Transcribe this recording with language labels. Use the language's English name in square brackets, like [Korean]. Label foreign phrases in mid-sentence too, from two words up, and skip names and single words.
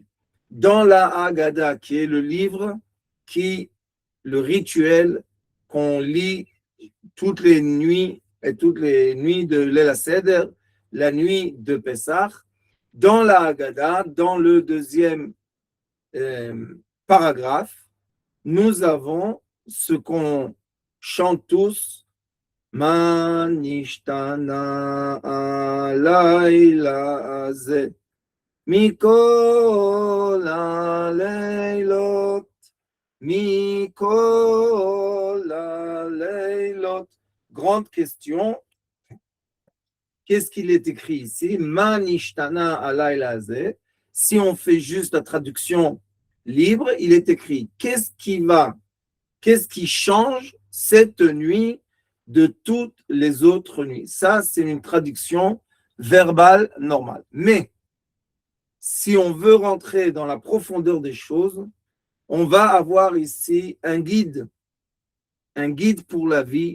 [French] Dans la Haggadah, qui est le livre le rituel qu'on lit toutes les nuits de [Hebrew] ליל הסדר, [French] la nuit de Pessah, dans la Haggadah, dans le deuxième paragraphe, nous avons ce qu'on chante tous, [Hebrew] מה נשתנה הלילה הזה מכל הלילות, מכל הלילות. [French] Grande question. Qu'est-ce qu'il est écrit ici? [Hebrew] מה נשתנה הלילה הזה. [French] Si on fait juste la traduction libre, il est écrit qu'est-ce qui change cette nuit de toutes les autres nuits. Ça, c'est une traduction verbale normale. Mais si on veut rentrer dans la profondeur des choses, on va avoir ici un guide pour la vie.